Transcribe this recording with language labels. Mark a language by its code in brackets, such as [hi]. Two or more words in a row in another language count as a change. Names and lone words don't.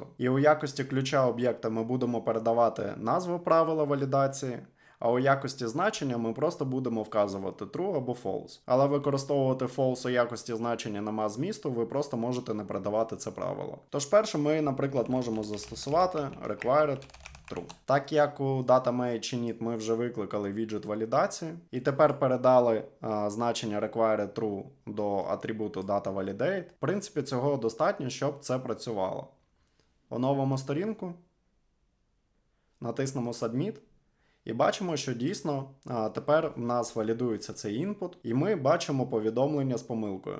[uk] І у якості ключа об'єкта ми будемо передавати назву правила валідації, а у якості значення ми просто будемо вказувати true або false. Але використовувати false у якості значення нема змісту, ви просто можете не передавати це правило. Тож перше ми, наприклад, можемо застосувати [en] required true. [uk] Так як у DataMate ми вже викликали віджит валідації, і тепер передали значення [en] required true [uk] до атрибуту DataValidate, в принципі, цього достатньо, щоб це працювало. Оновимо сторінку, натиснемо Submit. І бачимо, що дійсно тепер в нас валідується цей інпут, і ми бачимо повідомлення з помилкою.